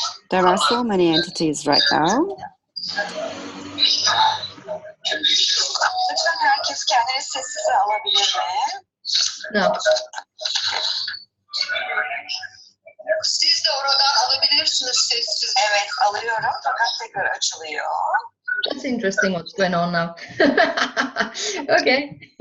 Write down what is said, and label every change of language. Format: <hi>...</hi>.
<en>There are so many entities right now.</en> <tr>Lütfen herkes kendini sessize alabilir mi?</tr> <en>No.</en> <tr>Siz de oradan alabilirsiniz sessiz. Evet, alıyorum fakat tekrar açılıyor.</tr> <en>That's interesting what's going on now. Okay.</en>